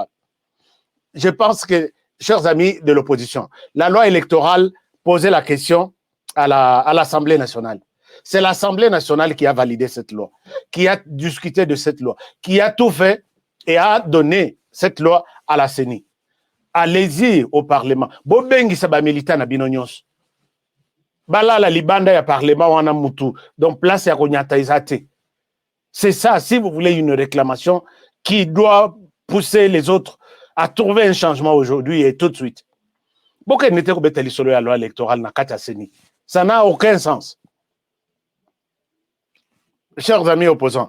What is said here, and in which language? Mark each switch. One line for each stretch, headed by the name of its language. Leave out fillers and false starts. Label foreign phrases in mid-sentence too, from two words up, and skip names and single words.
French: Je pense que, chers amis de l'opposition, la loi électorale posait la question à l'Assemblée nationale. C'est l'Assemblée nationale qui a validé cette loi, qui a discuté de cette loi, qui a tout fait et a donné cette loi à la CENI. Allez-y au Parlement.
Lingala: Bobengi saba milita na bino nyonso. Bala la libanda ya Parlement wana mutu. Donc place ya konyata izate.
French: C'est ça, si vous voulez une réclamation qui doit pousser les autres à trouver un changement aujourd'hui et tout de suite. Pourquoi n'était pas beteli sur la loi électorale
Lingala: na kata
French: CENI? Ça n'a aucun sens. Chers amis opposants.